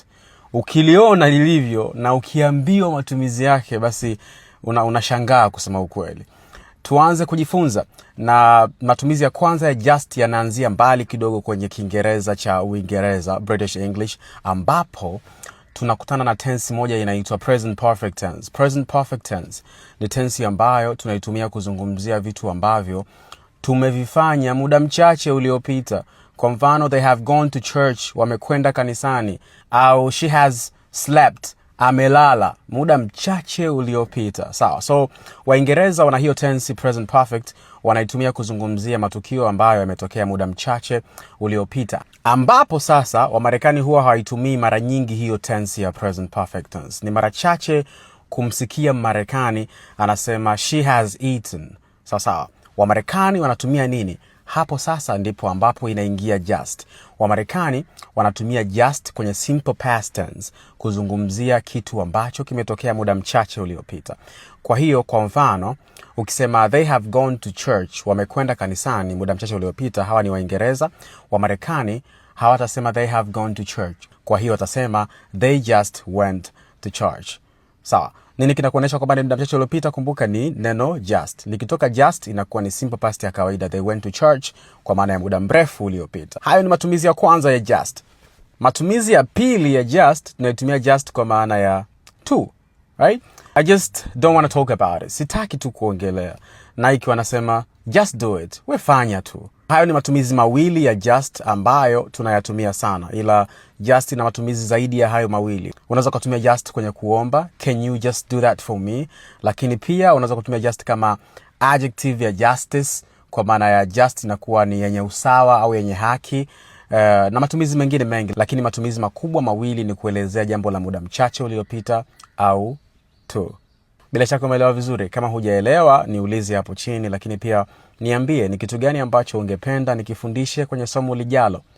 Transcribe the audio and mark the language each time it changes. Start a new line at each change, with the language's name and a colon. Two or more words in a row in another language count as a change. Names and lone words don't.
Swahili: Ukiliona lilivyo na ukiambiwa matumizi yake, basi unashangaa kusema ukweli. Tuanze kujifunza, na matumizi ya kwanza ya just yanaanzia mbali kidogo kwenye Kiingereza cha Uingereza,
English: British English,
Swahili: ambapo tunakutana na tense moja inaitwa
English: present perfect tense. Present perfect tense
Swahili: ni tense ambayo tunaitumia kuzungumzia vitu ambavyo tumevifanya muda mchache uliopita. Kwa mfano,
English: they have gone to church,
Swahili: wamekwenda kanisani, au
English: she has slept,
Swahili: amelala muda mchache uliopita. Sawa. So Waingereza wana hiyo
English: tense present perfect,
Swahili: wanaitumia kuzungumzia matukio ambayo yametokea muda mchache uliopita, ambapo sasa Wamarekani huwa hawaitumii mara nyingi hiyo tense ya
English: present perfect tense.
Swahili: Ni mara chache kumsikia Marekani anasema
English: she has eaten.
Swahili: Sawa. Wamarekani wanatumia nini? Hapo sasa ndipo ambapo inaingia just. Wamarekani wanatumia just kwenye
English: simple past tense
Swahili: kuzungumzia kitu ambacho kimetokea muda mchache uliopita. Kwa hiyo, kwa mfano, ukisema
English: they have gone to church,
Swahili: wamekwenda kanisani muda mchache uliopita, hawa ni Waingereza. Wamarekani hawatasema
English: they have gone to church.
Swahili: Kwa hiyo watasema
English: they just went to church.
Swahili: Sawa. Nini kinakuonyesha kwamba ni muda mchache uliopita? Kumbuka ni neno just. Likitoka just inakuwa ni
English: simple past
Swahili: ya kawaida,
English: they went to church,
Swahili: kwa maana ya muda mrefu uliopita. Hayo ni matumizi ya kwanza ya just. Matumizi ya pili ya just, tunaitumia just kwa maana ya
English: to, right? I just don't want to talk about it.
Swahili: Sitaki tu kuongelea. Nike wanasema
English: just do it.
Swahili: We fanya tu. Hayo ni matumizi mawili ya just ambayo tunayatumia sana, ila just ina matumizi zaidi ya hayo mawili. Unaweza kutumia just kwenye kuomba,
English: can you just do that for me?
Swahili: Lakini pia unaweza kutumia just kama adjective ya justice, kwa maana ya just inakuwa ni yenye usawa au yenye haki, na matumizi mengine mengi, lakini matumizi makubwa mawili ni kuelezea jambo la muda mchache uliopita au to. Bila shaka umeelewa vizuri. Kama hujaelewa, niulize hapo chini, lakini pia niambie ni kitu gani ambacho ungependa nikifundishe kwenye somo lijalo.